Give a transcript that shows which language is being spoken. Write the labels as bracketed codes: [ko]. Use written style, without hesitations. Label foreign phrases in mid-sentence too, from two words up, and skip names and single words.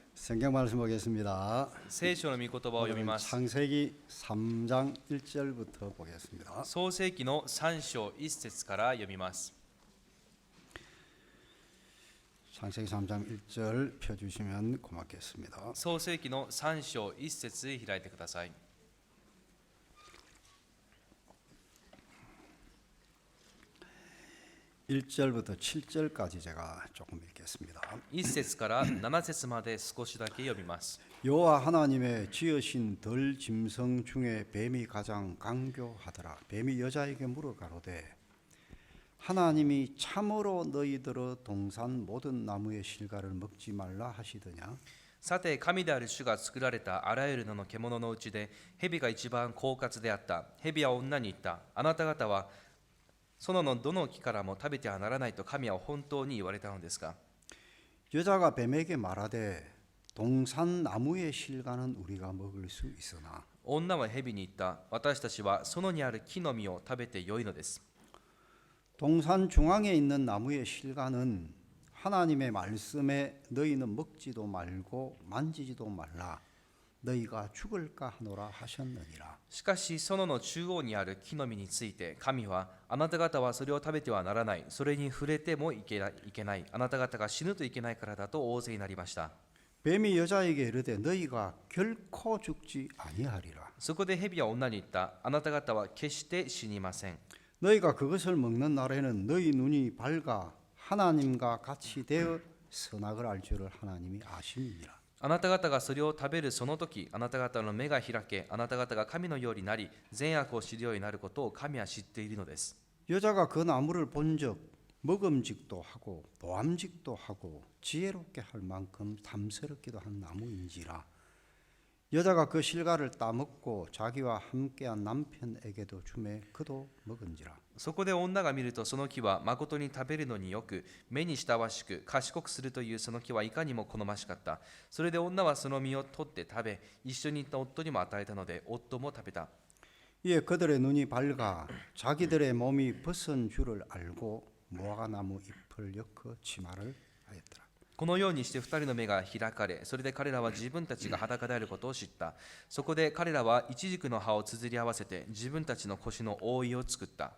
[ko] 성경 말씀 보겠습니다. [ja] 聖書の御言葉を読みます。 [ko] 창세기 3장 1절부터 보겠습니다. [ja] 創世記の3章1節から読みます。 [ko] 창세기 3장 1절 펴주시면 고맙겠습니다. [ja] 創世記の3章1節開いてください。 [ko] 1절부터 7절까지 제가 조금 읽겠습니다. [ja] 1 節から7節まで少しだけ読みます。 [ko] 여호와 하나님의 지으신 덜 짐승 중에 뱀이 가장 강교하더라. 뱀이 여자에게 물어가로되 하나님이 참으로 너희들의 동산 모든 나무의 실과를 먹지 말라 하시더냐. [ja] さて神である主が作られたあらゆるの獣のうちで蛇が一番狡猾であった。蛇は女に言った。あなた方はそのどの木からも食べてはならないと神は本当に言われたのですか。 [ko] 여자가 뱀에게 말하되 동산 나무의 실과는 우리가 먹을 수 있으나 [ja] 女は蛇に言った。私たちはそのにある木の実を食べてよいのです。 [ko] 동산 중앙에 있는 나무의 실과는 하나님의 말씀에 너희는 먹지도 말고 만지지도 말라 너희가 죽을까 하노라 하셨느니라. [ja] しかし園の中央にある木の実について神はあなた方はそれを食べてはならない、それに触れてもいけない、あなた方が死ぬといけないからだと大勢になりました。 [ko] 뱀이 여자에게 이르되 너희가 결코 죽지 아니하리라. [ja] そこで蛇は女に言った。あなた方は決して死にません。 [ko] 너희가 그것을 먹는 날에는 너희 눈이 밝아 하나님과 같이 되어 선악을 알 줄을 하나님이 아심이니라. [ja] あなた方がそれを食べるその時、あなた方の目が開け、あなた方が神のようになり、善悪を知るようになることを神は知っているのです。 [ko] 여자가 그 나무를 본즉 먹음직도 하고 보암직도 하고 지혜롭게 할 만큼 탐스럽기도 한 나무인지라. 여자가 그 실과를 따먹고 자기와 함께한 남편에게도 주매 그도 먹은지라. [ja] そこで女が見るとその木は誠に食べるのによく、目に親しく賢くするというその木はいかにも好ましかった。それで女はその実を取って食べ、一緒にいた夫にも与えたので夫も食べた。 [ko] 이에 그들의 눈이 밝아 자기들의 몸이 벗은 줄을 알고 무화과나무 잎을 엮어 치마를 하였더라. [ja] このようにして二人の目が開かれ、それで彼らは自分たちが裸であることを知った。そこで彼らはイチジクの葉を綴り合わせて自分たちの腰の覆いを作った。